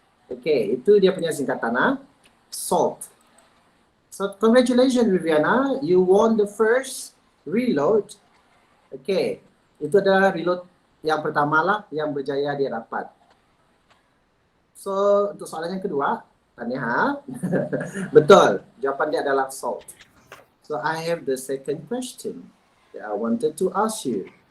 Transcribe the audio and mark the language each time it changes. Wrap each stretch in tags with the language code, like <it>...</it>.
<ms>Okay, itu dia punya singkatan.</ms> <en>Salt. So, congratulations Viviana. You won the first reload.</en> <ms>Okay, itu adalah reload yang pertama lah yang berjaya dia dapat. So, untuk soalan yang kedua, tanya betul, jawapan dia adalah salt.</ms> <en>So, I have the second question that I wanted to ask you.</en>